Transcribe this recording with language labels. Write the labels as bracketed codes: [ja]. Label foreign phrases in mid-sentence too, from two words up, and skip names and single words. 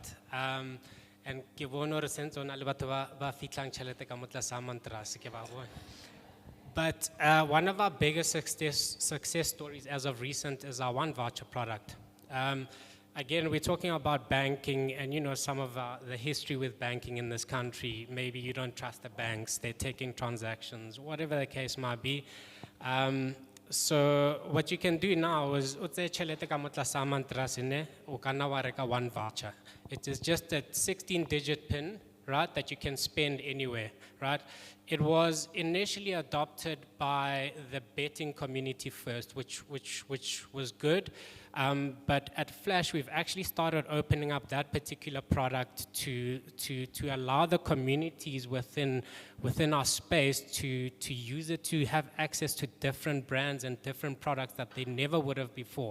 [en] And but one of our biggest success stories as of recent is our one voucher product. Again, we're talking about banking and, some of the history with banking in this country. Maybe you don't trust the banks, they're taking transactions, whatever the case might be. So what you can do now is [st] utse chelete ka motla saman trasine o kana wa reka one voucher. [en] It is just a 16-digit PIN, right, that you can spend anywhere, right? It was initially adopted by the betting community first, which was good. But at Flash, we've actually started opening up that particular product to allow the communities within our space to use it, to have access to different brands and different products that they never would have before.